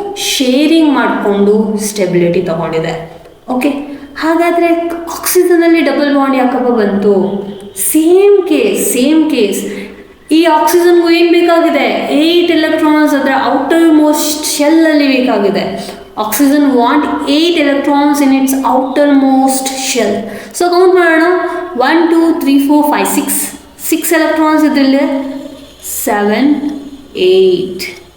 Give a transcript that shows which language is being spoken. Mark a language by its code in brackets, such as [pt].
[kn] Sharing ಮಾಡಿಕೊಂಡು stability ತಗೊಂಡಿದೆ. Okay, ಹಾಗಾದರೆ ಆಕ್ಸಿಜನಲ್ಲಿ ಡಬಲ್ ಬಾಂಡ್ ಯಾಕಪ್ಪ ಬಂತು? Same case. ಈ ಆಕ್ಸಿಜನ್ಗೂ ಏನು ಬೇಕಾಗಿದೆ? 8 ಎಲೆಕ್ಟ್ರಾನ್ಸ್ ಅದರ ಔಟರ್ ಮೋಸ್ಟ್ ಶೆಲ್ಲಲ್ಲಿ ಬೇಕಾಗಿದೆ. [en] Oxygen want 8 electrons in its outermost shell. [kn] So count ಮಾಡೋಣ. 1 2 3 4 5 6 electrons ಇದರಲ್ಲಿ 7 8.